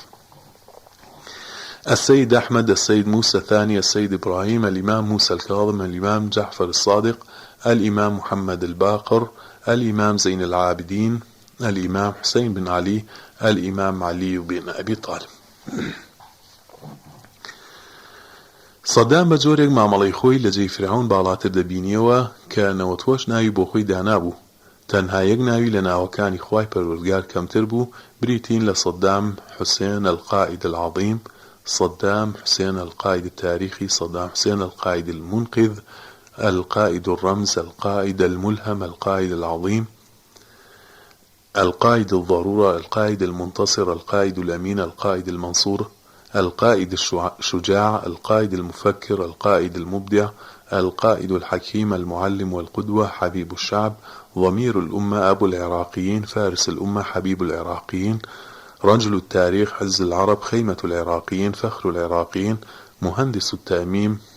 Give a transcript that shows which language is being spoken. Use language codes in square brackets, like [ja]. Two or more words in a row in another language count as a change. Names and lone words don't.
[ar] السيد أحمد، السيد موسى الثاني، السيد إبراهيم، الإمام موسى الكاظم، الإمام جعفر الصادق، الإمام محمد الباقر، الإمام زين العابدين، الإمام حسين بن علي، الإمام علي بن أبي طالب. [ckb] سەدام بە جۆرێک مامەڵەی خۆی لە جێی فرعون باڵاتر دەبینیەوە کە نەوەتوەش ناوی بۆ خۆی دانابوو. تەنها یەک ناوی لە ناوەکانی خوای پەروەردگار کەمتر بوو، بریتین لە سەدام حوسێن [ar] القائد العظیم، صدام حسين القائد التاريخي، صدام حسين القائد المنقذ، القائد الرمز، القائد الملهم، القائد العظيم، القائد الضرورة، القائد المنتصر، القائد الأمين، القائد المنصور، القائد الشجاع، القائد المفكر، القائد المبدع، القائد الحكيم، المعلم والقدوة، حبيب الشعب، ضمير الأمة، أبو العراقيين، فارس الأمة، حبيب العراقيين، رجل التاريخ، عز العرب، خيمة العراقيين، فخر العراقيين، مهندس التأميم،